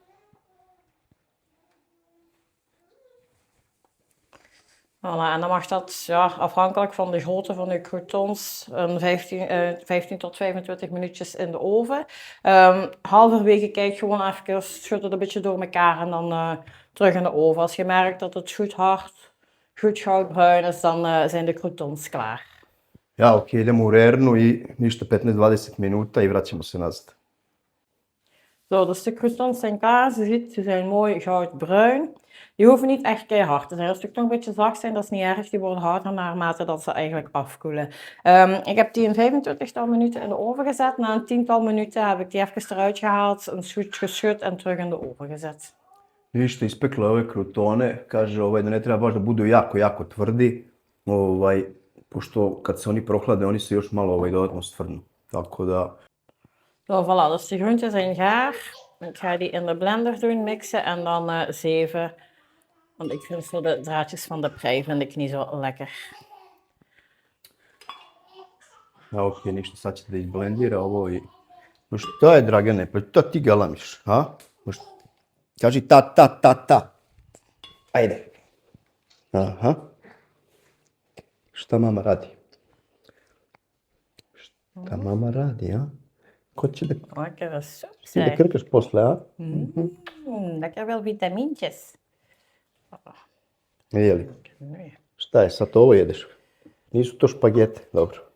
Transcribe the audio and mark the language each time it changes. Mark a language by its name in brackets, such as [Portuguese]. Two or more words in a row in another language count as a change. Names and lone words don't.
[Dutch] Voilà, en dan mag dat, ja, afhankelijk van de grootte van je croutons, 15 tot 25 minuutjes in de oven. Halverwege kijk gewoon even, schud het een beetje door elkaar en dan terug in de oven. Als je merkt dat het goed hard, goed goudbruin is, dan zijn de croutons klaar. Ja, [Serbian] ok, idemo u rernu i ništa 15-20 minuta i vraćamo se nazad. [Dutch] Zo, dus de croutons zijn klaar. Je ziet, ze zijn mooi goudbruin. Die hoeven niet echt keihard te zijn. Als ze toch een beetje zacht zijn, dat is niet erg. Die worden harder naarmate dat ze eigenlijk afkoelen. Ik heb die in 25-tal minuten in de oven gezet. Na een 10-tal minuten heb ik die even eruit gehaald, een goed geschud en terug in de oven gezet. [Serbian] Ništa, ispekla ove krutone, kaže da ne treba baš da budu jako, jako tvrdi, pošto kad se oni prohlade, oni se još malo dodatno stvrdnu. Tako da... [Dutch] Zo, voilà, dus de groenten zijn gaar. Ik ga die in de blender doen, mixen en dan zeven. Want ik vind zo de draadjes van de prei vind ik niet zo lekker. Ja, [Serbian] ok, ništa, sad ćete da izblendira ovo i... No šta je, Dragane, pa šta ti galamiš, a? Kaži ta. Ajde. Aha. Šta mama radi? Šta mama radi, a? Ko će da... [Dutch] Lekkere soep [Serbian] Ti da [Dutch] zeg. [Serbian] krkaš posle, a? [Dutch] Lekker veel vitamintjes. [Serbian] Jeli. [Dutch] Nee. [Serbian] Šta je, sad ovo jedeš? Nisu to špagete, dobro.